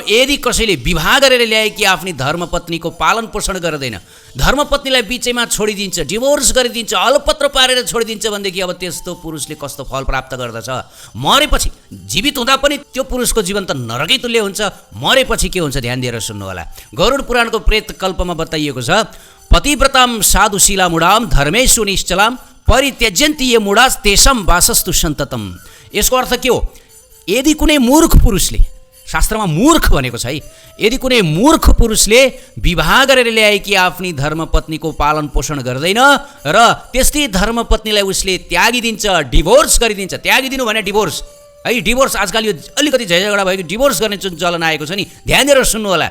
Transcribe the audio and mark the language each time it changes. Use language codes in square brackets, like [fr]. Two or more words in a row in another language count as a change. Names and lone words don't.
[ne] यदि कसैले विवाह गरेर ल्याएकी आफ्नी धर्मपत्नीको पालन पोषण गर्दैन, धर्मपत्नीलाई बिचैमा छोडिदिन्छ, डिभोर्स गरिदिन्छ, अलपत्र पारेर छोडिदिन्छ भनेदेखि अब त्यस्तो पुरुषले कस्तो फल प्राप्त गर्दछ? मरेपछि, जीवित हुँदा पनि त्यो पुरुषको जीवन त नरकै तुल्य हुन्छ, मरेपछि के हुन्छ ध्यान दिएर सुन्नुहोला। गरुड पुराणको प्रेत कल्पमा बताइएको छ, [sa] पतिव्रताम साधुशीला मुडाम धर्मेषु निश्चलाम परित्यज्यन्ति ये मुडास तेषां वासस्तु सन्ततम। [ne] यसको अर्थ के हो? यदि कुनै मूर्ख पुरुषले, शास्त्रमा मूर्ख भनेको छ है, यदि कुनै मूर्ख पुरुषले विवाह गरेर ल्याएकी आफ्नी धर्मपत्नीको पालन पोषण गर्दैन र त्यस्तै धर्मपत्नीलाई उसले त्यागिदिन्छ, डिभोर्स गरिदिन्छ, त्यागिदिनु भने डिभोर्स है, डिभोर्स आजकल यो अलिकति झैझगडा भएको डिभोर्स गर्ने जुन चलन आएको छ नि, ध्यान दिएर सुन्नु होला।